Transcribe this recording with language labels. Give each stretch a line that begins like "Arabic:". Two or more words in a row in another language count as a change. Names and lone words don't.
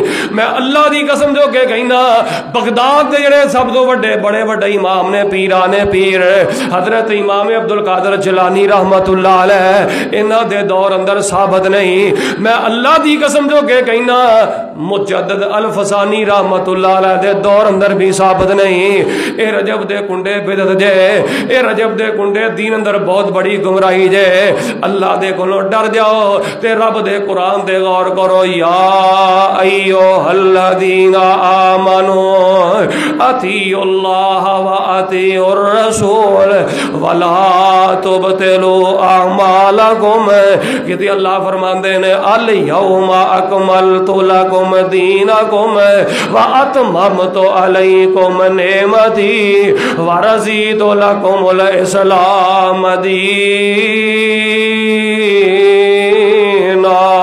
Punjabi: میں اللہ دی قسم جو کہ کہنا بغداد دے جڑے سب تو بڑے بڑے بڑے امام نے پیران پیر حضرت امام عبد القادر جیلانی رحمت اللہ علیہ انہاں دے دور اندر ثابت نہیں۔ میں اللہ دی قسم جو کہ کہنا مجدد الفسانی رحمت اللہ علیہ دے دور اندر بھی ثابت نہیں۔ اے رجب دے کنڈے بدعت جے، اے رجب دے کنڈے دین اندر بہت بڑی گمراہی جے۔ اللہ دے کولوں ڈر جاؤ تے رب دے قرآن دے غور کرو۔
Arabic: یا ایھا الذین آمنوا اطیعوا اللہ واطیعوا الرسول ولا تبطلوا اعمالکم،
Punjabi: کہ اللہ فرماندے نے
Arabic: الیوم اکملت لکم دینکم واتممت علیکم نعمتی ورضیت لکم الاسلام دینا۔